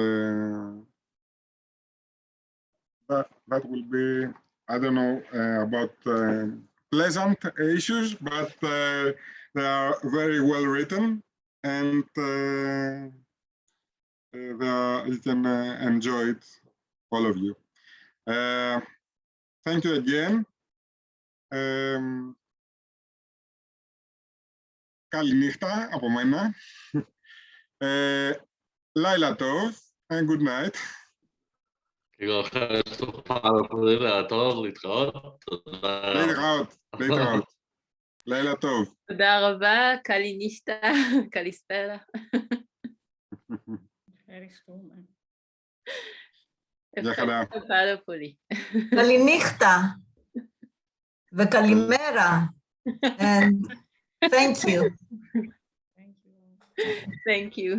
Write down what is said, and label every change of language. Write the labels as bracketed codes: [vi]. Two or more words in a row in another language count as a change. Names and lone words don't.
[en] that will be, I don't know about pleasant issues, but they are very well written, and you can enjoy it, all of you. Thank you again. [el] Καληνύχτα από μένα. [he] לילה טוב, [en] and good night. [el] Εγώ ευχαριστώ πάρα πολύ, [he] להתראות. להתראות. לילה טוב. תודה רבה, [el] καληνύχτα, καλησπέρα. ευχαριστώ πάρα πολύ. Καληνύχτα וכלימέρα. [en] And thank you. Thank you.